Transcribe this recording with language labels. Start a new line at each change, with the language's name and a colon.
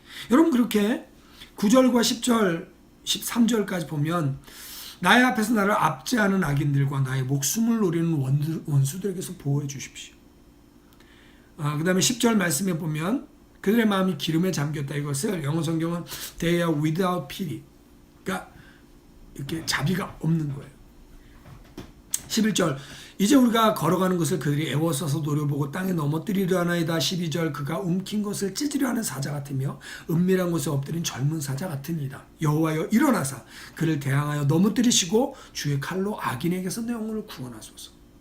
Korean: 여러분 그렇게 9절과 10절, 13절까지 보면 나의 앞에서 나를 압제하는 악인들과 나의 목숨을 노리는 원수들에게서 보호해 주십시오. 그 다음에 10절 말씀에 보면 그들의 마음이 기름에 잠겼다. 이것을 영어 성경은
English: they are without pity.
Korean: 그러니까 이렇게 자비가 없는 거예요. 11절 이제 우리가 걸어가는 것을 그들이 애워싸서 노려보고 땅에 넘어뜨리려 하나이다. 12절 그가 움킨 것을 찢으려 하는 사자 같으며 은밀한 곳에 엎드린 젊은 사자 같으니이다. 여호와여 일어나사 그를 대항하여 넘어뜨리시고 주의 칼로 악인에게서 내 영혼을 구원하소서.